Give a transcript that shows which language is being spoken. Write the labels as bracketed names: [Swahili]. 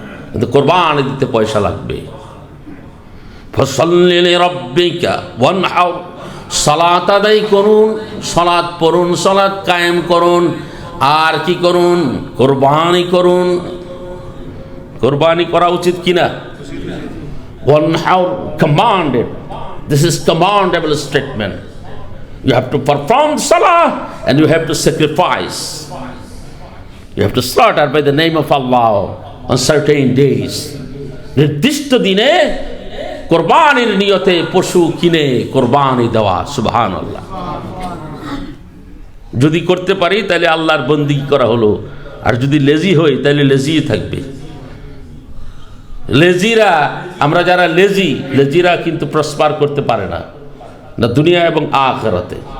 [Bangla] কিন্তু কোরবানি দিতে পয়সা লাগবে। [Arabic] ফাসাল্লি লিরাব্বিকা ওয়ানহার, [Bangla] সালাত আদায় করুন, সালাত পড়ুন, সালাত কায়েম করুন, আর কি করুন? কোরবানি করুন। কোরবানি করা উচিত কিনা? [English] ওয়ানহার commanded. This is commandable statement. You have to perform salah and you have to sacrifice. You have to slaughter by the name of Allah on certain days. [Bangla] নির্দিষ্ট দিনে কোরবানির নিয়তে পশু কিনে কোরবানি দেওয়া। সুবহানাল্লাহ। যদি করতে পারি তাহলে আল্লাহর বন্দেগী করা হলো, আর যদি লেজি হই তাহলে লেজিই থাকবে। লেজিরা, আমরা যারা লেজিরা কিন্তু প্রসপার করতে পারে না, না দুনিয়া এবং আখিরাতে।